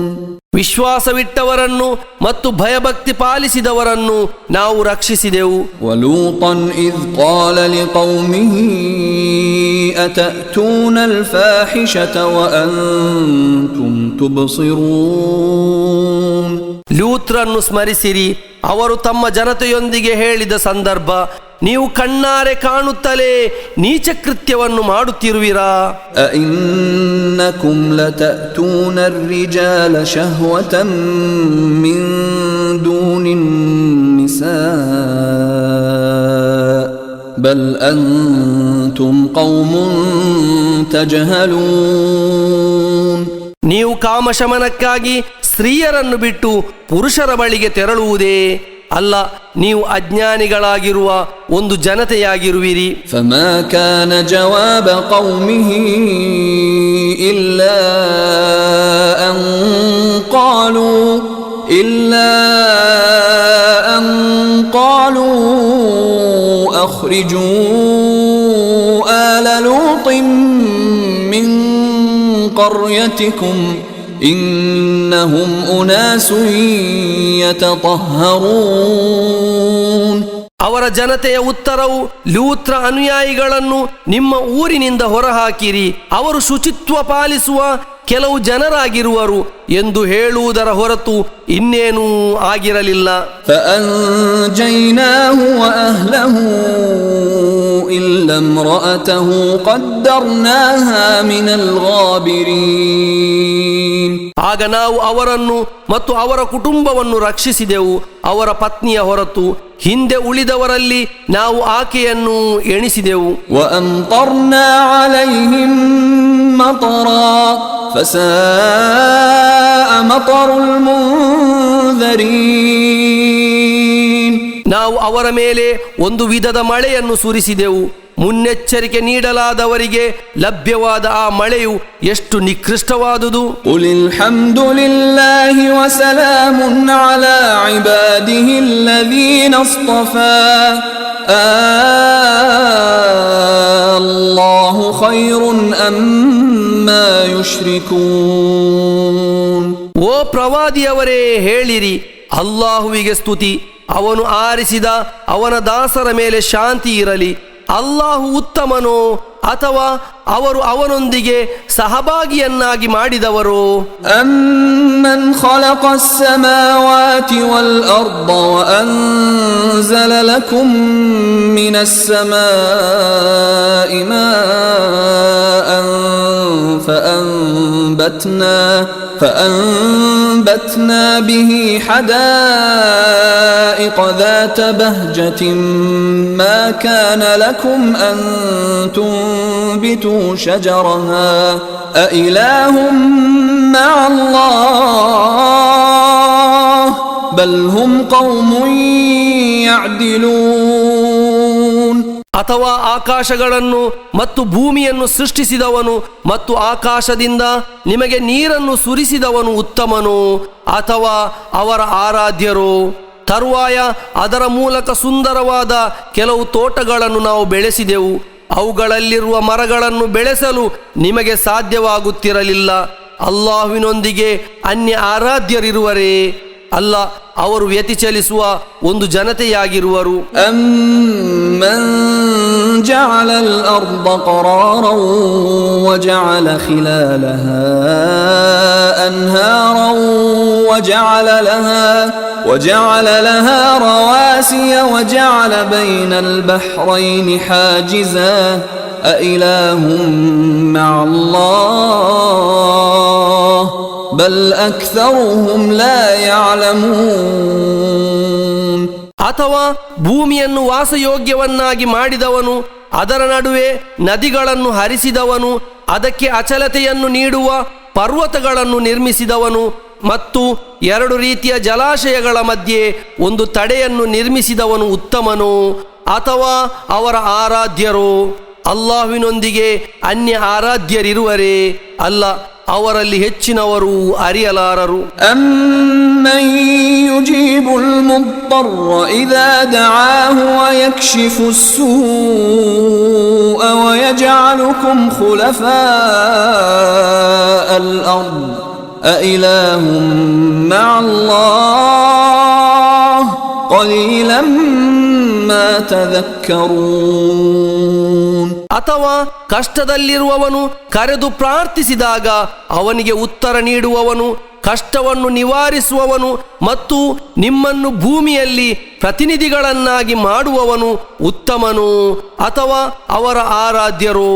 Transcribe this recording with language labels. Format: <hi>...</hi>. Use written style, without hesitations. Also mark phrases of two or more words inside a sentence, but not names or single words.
<kn>ವಿಶ್ವಾಸವಿಟ್ಟವರನ್ನು ಮತ್ತು ಭಯಭಕ್ತಿ ಪಾಲಿಸಿದವರನ್ನು ನಾವು ರಕ್ಷಿಸಿದೆವು.</kn> <ar>ولوطا إذ قال لقومه أتأتون الفاحشة وأنتم تبصرون.</ar> <kn>ಲೂತ್ರನ್ನು ಸ್ಮರಿಸಿರಿ. ಅವರು ತಮ್ಮ ಜನತೆಯೊಂದಿಗೆ ಹೇಳಿದ ಸಂದರ್ಭ, ನೀವು ಕಣ್ಣಾರೆ ಕಾಣುತ್ತಲೇ ನೀಚ ಕೃತ್ಯವನ್ನು ಮಾಡುತ್ತಿರುವಿರಾ?</kn> <ar>أئنكم لتأتون الرجال شهوة من دون النساء بل أنتم قوم تجهلون.</ar> <kn>ನೀವು ಕಾಮಶಮನಕ್ಕಾಗಿ ಸ್ತ್ರೀಯರನ್ನು ಬಿಟ್ಟು ಪುರುಷರ ಬಳಿಗೆ ತೆರಳುವುದೇ? ಅಲ್ಲ, ನೀವು ಅಜ್ಞಾನಿಗಳಾಗಿರುವ ಒಂದು ಜನತೆಯಾಗಿರುವಿರಿ.</kn> <ar>فما كان جواب قومه إلا أن قالوا أخرجوا آل لوط من قريتكم إنهم أناس يتطهرون.</ar> <kn>ಅವರ ಜನತೆಯ ಉತ್ತರವು, ಲೂತ್ರ ಅನುಯಾಯಿಗಳನ್ನು ನಿಮ್ಮ ಊರಿನಿಂದ ಹೊರಹಾಕಿರಿ, ಅವರು ಶುಚಿತ್ವ ಪಾಲಿಸುವ ಕೆಲವು ಜನರಾಗಿರುವರು ಎಂದು ಹೇಳುವುದರ ಹೊರತು ಇನ್ನೇನೂ ಆಗಿರಲಿಲ್ಲ.</kn> <ar>فأنجيناه وأهله إلا امرأته قدرناها من الغابرين.</ar> <kn>ಆಗ ನಾವು ಅವರನ್ನು ಮತ್ತು ಅವರ ಕುಟುಂಬವನ್ನು ರಕ್ಷಿಸಿದೆವು, ಅವರ ಪತ್ನಿಯ ಹೊರತು ಹಿಂದೆ ಉಳಿದವರಲ್ಲಿ ನಾವು ಆಕೆಯನ್ನು ಎಣಿಸಿದೆವು.</kn> <ar>وأمطرنا عليهم مطرا فساء مطر المنذرين.</ar> <kn>ನಾವು ಅವರ ಮೇಲೆ ಒಂದು ವಿಧದ ಮಳೆಯನ್ನು ಸುರಿಸಿದೆವು, ಮುನ್ನೆಚ್ಚರಿಕೆ ನೀಡಲಾದವರಿಗೆ ಲಭ್ಯವಾದ ಆ ಮಳೆಯು ಎಷ್ಟು ನಿಕೃಷ್ಟವಾದುದು.</kn> <ar>قل الحمد لله وسلام على عباده الذين اصطفى الله خير أما يشركون.</ar> <kn>ಓ ಪ್ರವಾದಿಯವರೇ, ಹೇಳಿರಿ, ಅಲ್ಲಾಹುವಿಗೆ ಸ್ತುತಿ, ಅವನು ಆರಿಸಿದ ಅವನ ದಾಸರ ಮೇಲೆ ಶಾಂತಿ ಇರಲಿ. ಅಲ್ಲಾಹು ಉತ್ತಮನೋ ಅಥವಾ ಅವರು ಅವನೊಂದಿಗೆ ಸಹಭಾಗಿಯನ್ನಾಗಿ ಮಾಡಿದವರು?</kn> <ar>أَمَّنْ خَلَقَ السَّمَاوَاتِ وَالْأَرْضَ وَأَنزَلَ لَكُم مِّنَ السَّمَاءِ مَاءً فأنبتنا به حدائق ذات بهجة ما كان لكم أن تنبتوا شجرها أإله مع الله بل هم قوم يعدلون.</ar> <kn>ಅಥವಾ ಆಕಾಶಗಳನ್ನು ಮತ್ತು ಭೂಮಿಯನ್ನು ಸೃಷ್ಟಿಸಿದವನು ಮತ್ತು ಆಕಾಶದಿಂದ ನಿಮಗೆ ನೀರನ್ನು ಸುರಿಸಿದವನು ಉತ್ತಮನು ಅಥವಾ ಅವರ ಆರಾಧ್ಯರು? ತರುವಾಯ ಅದರ ಮೂಲಕ ಸುಂದರವಾದ ಕೆಲವು ತೋಟಗಳನ್ನು ನಾವು ಬೆಳೆಸಿದೆವು, ಅವುಗಳಲ್ಲಿರುವ ಮರಗಳನ್ನು ಬೆಳೆಸಲು ನಿಮಗೆ ಸಾಧ್ಯವಾಗುತ್ತಿರಲಿಲ್ಲ. ಅಲ್ಲಾಹುವಿನೊಂದಿಗೆ ಅನ್ಯ ಆರಾಧ್ಯರಿರುವರೇ? ಅಲ್ಲ, ಅವರು ವ್ಯತಿಚಲಿಸುವ ಒಂದು ಜನತೆಯಾಗಿರುವರು.</kn> <ar>أَمَّنْ جَعَلَ الْأَرْضَ قَرَارًا وَجَعَلَ خِلَالَهَا أَنْهَارًا وَجَعَلَ لَهَا رَوَاسِيَ وَجَعَلَ بَيْنَ الْبَحْرَيْنِ حَاجِزًا أَإِلَٰهٌ مَّعَ اللَّهِ بل أكثرهم لا يعلمون.</ar> <kn>ಅಥವಾ ಭೂಮಿಯನ್ನು ವಾಸಯೋಗ್ಯವನ್ನಾಗಿ ಮಾಡಿದವನು, ಅದರ ನಡುವೆ ನದಿಗಳನ್ನು ಹರಿಸಿದವನು, ಅದಕ್ಕೆ ಅಚಲತೆಯನ್ನು ನೀಡುವ ಪರ್ವತಗಳನ್ನು ನಿರ್ಮಿಸಿದವನು ಮತ್ತು ಎರಡು ರೀತಿಯ ಜಲಾಶಯಗಳ ಮಧ್ಯೆ ಒಂದು ತಡೆಯನ್ನು ನಿರ್ಮಿಸಿದವನು ಉತ್ತಮನು ಅಥವಾ ಅವರ ಆರಾಧ್ಯರು? ಅಲ್ಲಾಹುವಿನೊಂದಿಗೆ ಅನ್ಯ ಆರಾಧ್ಯರಿರುವರೇ? ಅಲ್ಲ, ಅವರಲ್ಲಿ ಹೆಚ್ಚಿನವರು ಅರಿಯಲಾರರು.</kn> <ar>أَمَّن يُجِيبُ الْمُضْطَرَّ إِذَا دَعَاهُ وَيَكْشِفُ السُّوءَ وَيَجْعَلُكُمْ خُلَفَاءَ الْأَرْضِ أَإِلَٰهٌ مَّعَ اللَّهِ قَلِيلًا مَّا تَذَكَّرُونَ.</ar> <kn>ಅಥವಾ ಕಷ್ಟದಲ್ಲಿರುವವನು ಕರೆದು ಪ್ರಾರ್ಥಿಸಿದಾಗ ಅವನಿಗೆ ಉತ್ತರ ನೀಡುವವನು, ಕಷ್ಟವನ್ನು ನಿವಾರಿಸುವವನು ಮತ್ತು ನಿಮ್ಮನ್ನು ಭೂಮಿಯಲ್ಲಿ ಪ್ರತಿನಿಧಿಗಳನ್ನಾಗಿ ಮಾಡುವವನು ಉತ್ತಮನು ಅಥವಾ ಅವರ ಆರಾಧ್ಯರು?</kn>